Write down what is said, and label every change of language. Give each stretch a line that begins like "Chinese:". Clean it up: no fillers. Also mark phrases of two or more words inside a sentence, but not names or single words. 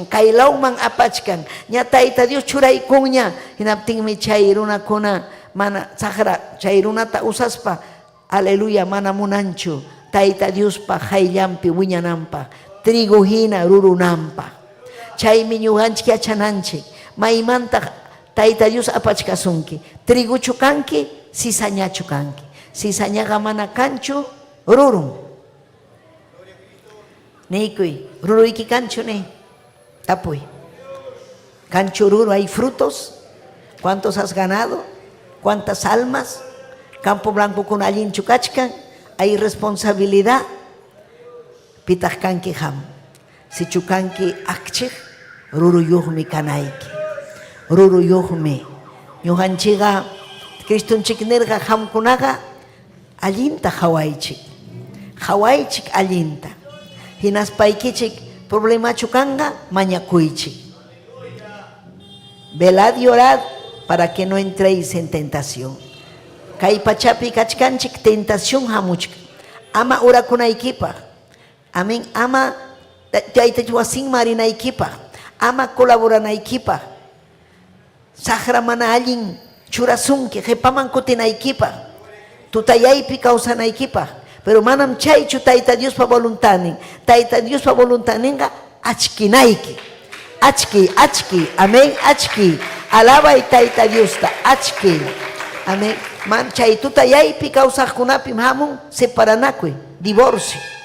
Quechua: kaylawman apachkan ña tayta Dios churaykunña hinaptinmi chay runakuna mana saqra chay runata usaspa aleluya mana munanchu tayta Diospa hayllampi wiñananpaq trigo hina rurunanpaq chaymi ñuqanchik yachananchik maymantaq tayta Dios apachkasunki triguchu kanki sisañachu kanki sisañaqa mana kanchu rurun niykuy ruruyki kanchu ni tapuy kanchu ruru
Spanish: hay frutos cuántos has ganado cuántas almas campo blanco
Quechua: con allinchu kachkan
Spanish: hay responsabilidad
Quechua: pitaq kanki ham si chukanki akchik ruruyuqmi kanayki ruruyuqmi ñuqanchikqa Cristonchik nirqa hamkunaqa allinta hawaychik allinta hinaspaykichik problemachu kanga mañakuychik
Spanish: velad y orad para que no entréis en tentación
Quechua: kay pachapi kachkanchik tentación hamuchka ama urakunaykipaq amén ama tayta wasin marinaykipaq ama colaboranaykipaq saqra mana allin churasunki qhipaman kutinaykipaq tutayaypi kawsanaykipaq pero manam chaychu tayta Diospa voluntanin tayta Diospa voluntaninqa achkinayki achki amén achki alabay tayta Diosta achki amén man chay tutayaypi kawsaqkunapi hamun separanakuy divorcio